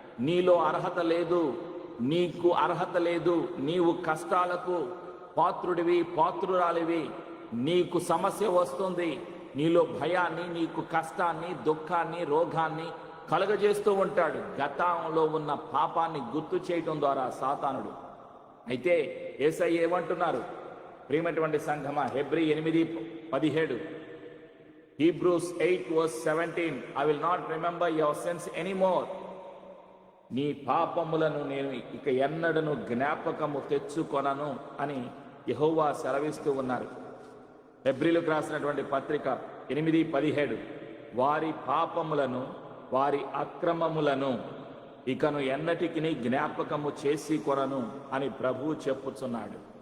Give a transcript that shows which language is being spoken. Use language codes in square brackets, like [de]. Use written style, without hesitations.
[te] నీలో అర్హత లేదు, నీకు అర్హత లేదు, నీవు కష్టాలకు పాత్రుడివి, పాత్రురాలివి, నీకు సమస్య వస్తుంది. నీలో భయాన్ని, నీకు కష్టాన్ని, దుఃఖాన్ని, రోగాన్ని కలుగజేస్తూ ఉంటాడు. గతంలో ఉన్న పాపాన్ని గుర్తు చేయటం ద్వారా సాతానుడు. అయితే యేసయ్య ఏమంటున్నారు? ప్రియమైనటువంటి సంఘమా, Hebrew 8:17, [en] Hebrews 8:17, I will not remember your sins anymore. [te] నీ పాపములను నేను ఇక ఎన్నడను జ్ఞాపకము తెచ్చుకొనను అని యెహోవా సెలవిస్తూ ఉన్నారు. హెబ్రీలకు రాసినటువంటి పత్రిక 8:17, వారి పాపములను, వారి అక్రమములను ఇకను ఎన్నటికి జ్ఞాపకము చేసి కొనను అని ప్రభువు చెప్పుచున్నాడు.